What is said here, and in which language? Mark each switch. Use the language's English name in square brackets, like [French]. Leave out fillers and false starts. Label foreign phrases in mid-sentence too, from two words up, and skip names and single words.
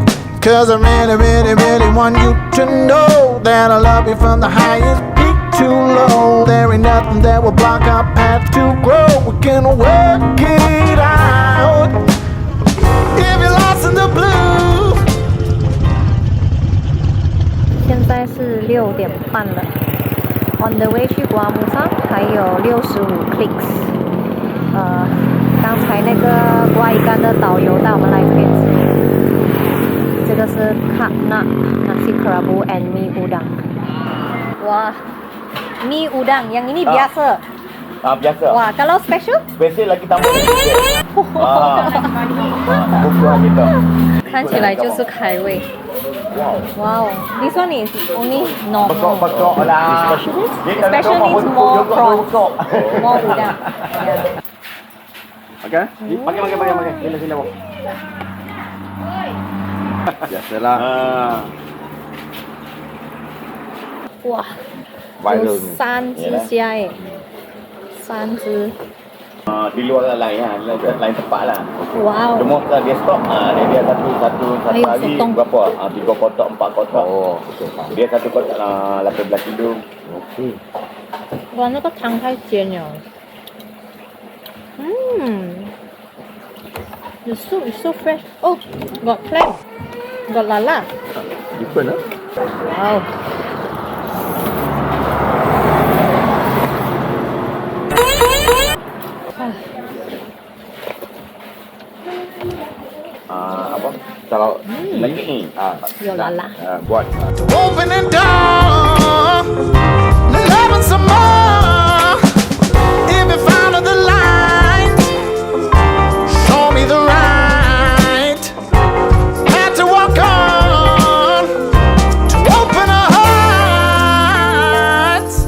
[English] Cause I really want you to know that I love you from the highest peak to low. There ain't nothing that will block our path to grow. We can work it out. If you're lost in the blue. [Chinese] 现在是6点半了。 [English] On the way [Chinese] 去瓜木上还有65 clicks。刚才那个瓜伊干的导游带我们来这边吃，这个是卡纳 [Malay] nasi kerabu and mie udang。Wah, mie udang yang ini biasa. Biasa. Wah, kalau special? Special lagi tambah sikit. Bukan gitu. [Chinese] 看起来就是开胃。 [English] Wow, this one is only normal. [Malay] Bekok lah. [English] Special means more prawns, more udang. [Malay] Okay? Makan. Sila. Biasalah. [Chinese] 哇，有3只虾耶，3只。 [Malay] Di luar lain tempat lah. Wow. Cuma dia stok dia satu hari berapa? 3 kotak 4 kotak. Oh, dia satu kotak 18 kilo. Okey. [Chinese] 哇，那个汤太鲜了。 [English] The soup is so fresh. Oh, got clam, got lala. Different lah. Wow. [Malay] Apa? Kalau lagi ni, [Chinese] 有lala. [Malay] Buat. [English] Opening door, loving some more. If you follow the line, show me the right. Had to walk on to open our hearts.